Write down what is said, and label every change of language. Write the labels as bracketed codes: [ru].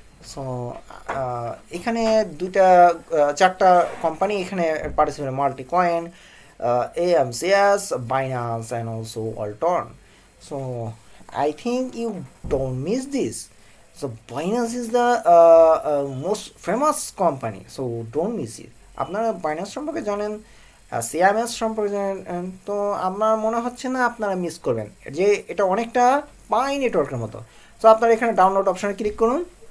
[bn] So এখানে চারটা company এখানে participate, মাল্টিকয়েন, AMCS, Binance and also Alton. [en] So I think you don't miss this. So Binance is the most famous company, so don't miss it. [bn] আপনারা Binance সম্পর্কে জানেন, CMS সম্পর্কে জানেন, তো আমার মনে হচ্ছে না আপনারা মিস করবেন, যে এটা অনেকটা পাই নেটওয়ার্কের মতো। সো আপনারা এখানে ডাউনলোড অপশানে ক্লিক করুন।